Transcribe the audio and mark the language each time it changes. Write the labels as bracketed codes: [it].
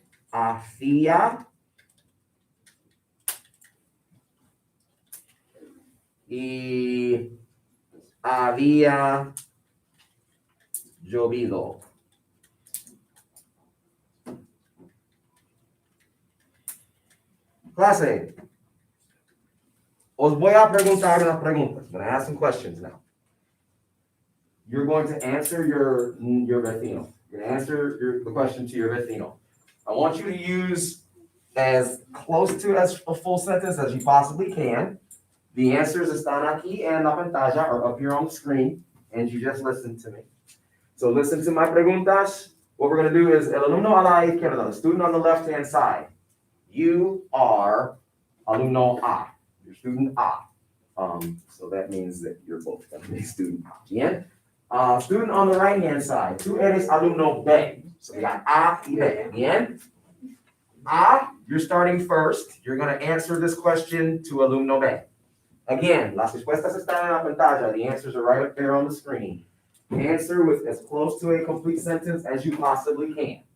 [es] Hacía y había llovido. Clase, os voy a preguntar unas preguntas. [en] I'm going to ask some questions now. You're going to answer your vecino. You're going to answer the question to your vecino. I want you to use as close to as a full sentence as you possibly can. The answers [es] están aquí en la pantalla [en] or up here on the screen, and you just listen to me. So listen to my preguntas. What we're going to do is [es] el alumno a la izquierda, [en] the student on the left-hand side. You are alumno A, you're student A. So that means that you're both going to be student A. Bien? Student on the right-hand side, [es] tú eres alumno B. [en] So we got A y B. Bien? A, you're starting first. You're going to answer this question to alumno B. [es] Again, las respuestas están en la pantalla. [en] The answers are right up there on the screen. Answer with as close to a complete sentence as you possibly can.